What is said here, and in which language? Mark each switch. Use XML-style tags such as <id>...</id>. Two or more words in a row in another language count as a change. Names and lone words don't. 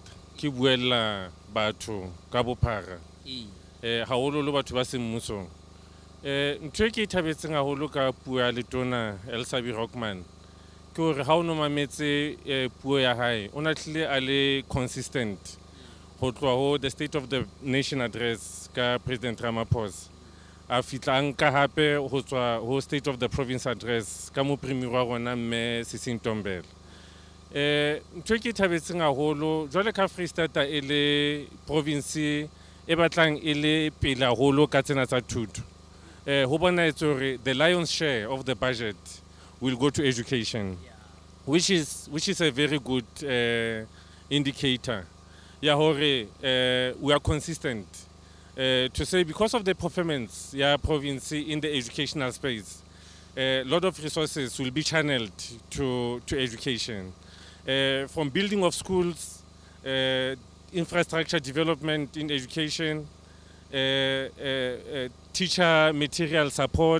<st>Ke buella batho ka bophara. Haholo le batho ba semmusong. Ntho e ke thabetseng haholo ka puo ya letona Elsabi Rockman. Ke ha o no mametse puo ya hae o na tlile a le consistent ho tloha ho the State of the Nation address ka President Ramaphosa a fitla nka hape ho tswa ho State of the Province address ka mo premier wa rona mme Sising Ntombela. Ntho ke thabetseng haholo jwale ka Freistata e le province e batlang e le pele haholo ka tsena tsa thuto. Ho bona etse hore</st> <en>the lion's share of the budget will go to education, which is a very good indicator. Yeah, we are consistent to say because of the performance, province in the educational space, a lot of resources will be channeled to education, from building of schools, infrastructure development in education, teacher material support.</en>